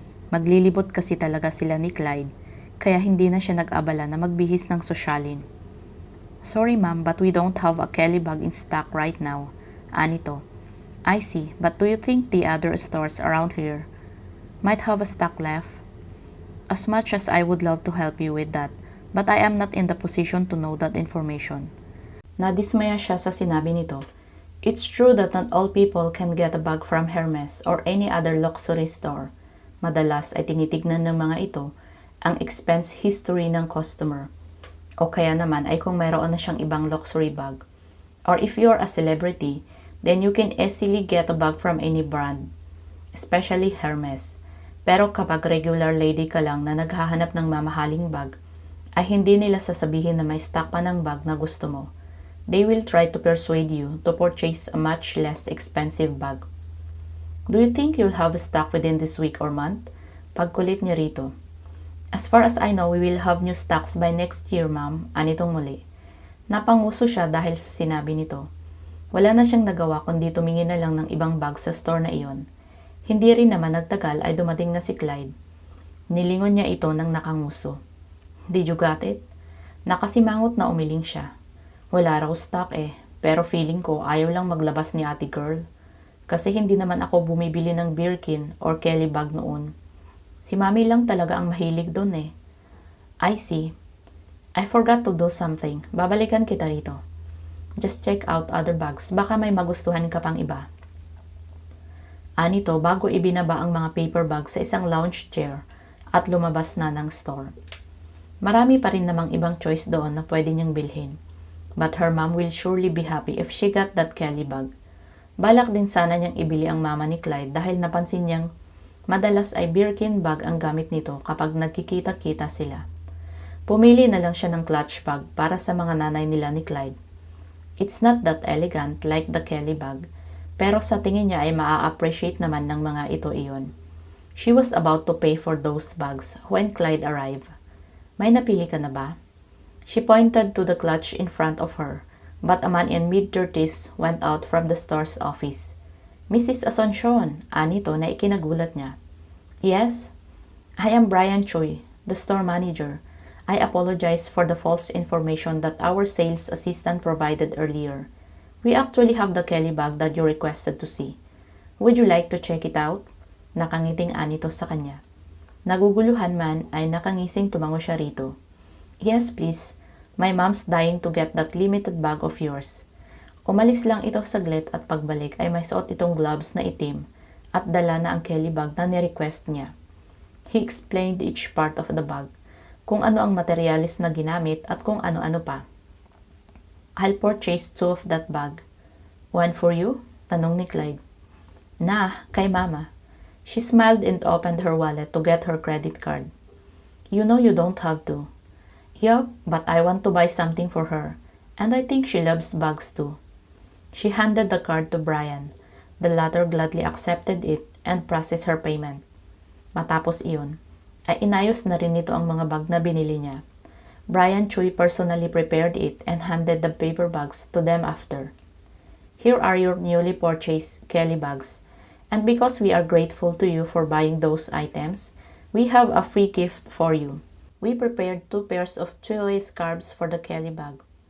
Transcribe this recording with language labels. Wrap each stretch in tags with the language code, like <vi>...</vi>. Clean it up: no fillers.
<tl>Maglilibot kasi talaga sila ni Clyde, kaya hindi na siya nag-abala na magbihis ng sosyalin.</tl> <en>Sorry ma'am, but we don't have a Kelly bag in stock right now.</en> <tl>Anito.</tl> <en>I see, but do you think the other stores around here might have a stock left? As much as I would love to help you with that, but I am not in the position to know that information.</en> <tl>Nadismaya siya sa sinabi nito.</tl> <en>It's true that not all people can get a bag from Hermes or any other luxury store.</en> <tl>Madalas ay tinitignan ng mga ito ang expense history ng customer. O kaya naman ay kung mayroon na siyang ibang luxury bag.</tl> <en>Or if you're a celebrity, then you can easily get a bag from any brand, especially Hermes.</en> <tl>Pero kapag regular lady ka lang na naghahanap ng mamahaling bag, ay hindi nila sasabihin na may stock pa ng bag na gusto mo.</tl> <en>They will try to persuade you to purchase a much less expensive bag. Do you think you'll have a stock within this week or month?</en> <tl>Pagkulit niya rito.</tl> <en>As far as I know, we will have new stocks by next year, ma'am.</en> <tl>Anitong muli. Napanguso siya dahil sa sinabi nito. Wala na siyang nagawa kundi tumingin na lang ng ibang bag sa store na iyon. Hindi rin naman nagtagal ay dumating na si Clyde. Nilingon niya ito ng nakanguso.</tl> <en>Did you got it?</en> <tl>Nakasimangot na umiling siya. Wala raw stock pero feeling ko ayaw lang maglabas ni ate girl. Kasi hindi naman ako bumibili ng Birkin or Kelly bag noon. Si mami lang talaga ang mahilig doon</tl> <en>I see. I forgot to do something.</en> <tl>Babalikan kita rito.</tl> <en>Just check out other bags.</en> <tl>Baka may magustuhan ka pang iba. Anito bago ibinaba ang mga paper bags sa isang lounge chair at lumabas na ng store. Marami pa rin namang ibang choice doon na pwede niyang bilhin.</tl> <en>But her mom will surely be happy if she got that Kelly bag.</en> <tl>Balak din sana niyang ibili ang mama ni Clyde dahil napansin niyang madalas ay Birkin bag ang gamit nito kapag nagkikita-kita sila. Pumili na lang siya ng clutch bag para sa mga nanay nila ni Clyde.</tl> <en>It's not that elegant like the Kelly bag,</en> <tl>pero sa tingin niya ay maa-appreciate naman ng mga ito iyon.</tl> <en>She was about to pay for those bags when Clyde arrived.</en> <tl>May napili ka na ba?</tl> <en>She pointed to the clutch in front of her, but a man in mid-30s went out from the store's office. Mrs. Asuncion,</en> <tl>anito na ikinagulat niya.</tl> <en>Yes, I am Brian Choi, the store manager. I apologize for the false information that our sales assistant provided earlier. We actually have the Kelly bag that you requested to see. Would you like to check it out?</en> <tl>Nakangiting anito sa kanya. Naguguluhan man ay nakangising tumango siya rito.</tl> <en>Yes, please. My mom's dying to get that limited bag of yours.</en> <tl>Umalis lang ito saglit at pagbalik ay may suot itong gloves na itim at dala na ang Kelly bag na ni-request niya.</tl> <en>He explained each part of the bag,</en> <tl>kung ano ang materialis na ginamit at kung ano-ano pa.</tl> <en>I'll purchase 2 of that bag. One for you?</en> <tl>Tanong ni Clyde.</tl> <en>Nah,</en> <tl>kay mama.</tl> <en>She smiled and opened her wallet to get her credit card. You know you don't have to. Yup, but I want to buy something for her, and I think she loves bags too. She handed the card to Brian. The latter gladly accepted it and processed her payment.</en> <tl>Matapos iyon, ay inayos na rin nito ang mga bag na binili niya.</tl> <en>Brian Choi personally prepared it and handed the paper bags to them after. Here are your newly purchased Kelly bags, and because we are grateful to you for buying those items, we have a free gift for you. We prepared 2 pairs of twilly scarves for the Kelly bag.</en>